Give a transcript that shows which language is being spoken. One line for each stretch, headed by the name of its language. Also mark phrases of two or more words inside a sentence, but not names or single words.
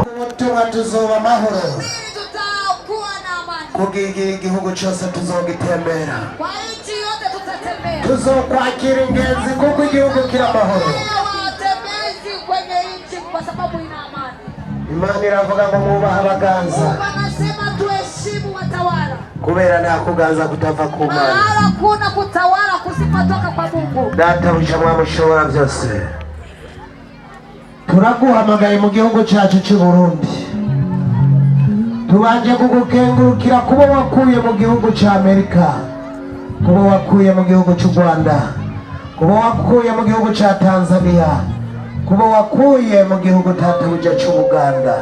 Rundi: Ubutumwa tuzoba amahoro.
Swahili: Tutakuwa na amani.
Rundi: Kugira igihugu cyose tuzogitembera.
Swahili: Kwa nchi yote tutatembea.
Rundi: Tuzokwakira ingenzi kuko igihugu kiri amahoro.
Swahili: Watembezi kwenye nchi kwa sababu ina amani.
Rundi: Imana iravuga ngo mwubahe abaganza.
Swahili: Wanasema tuheshimu watawala.
Rundi: Kubera nta kuganza kutava ku Mana.
Swahili: Mahala kuna kutawala kusipatoka kwa Mungu.
Rundi: Data mshamwa mushobora byose. Turaguhamagaye mu gihugu cyacu cy'u Burundi. Tubanje kugukengurukira kuba wakuye mu gihugu cya Amerika, kuba wakuye mu gihugu cy'u Rwanda, kuba wakuye mu gihugu cya Tanzania, kuba wakuye mu gihugu tatabuja cy'u Buganda.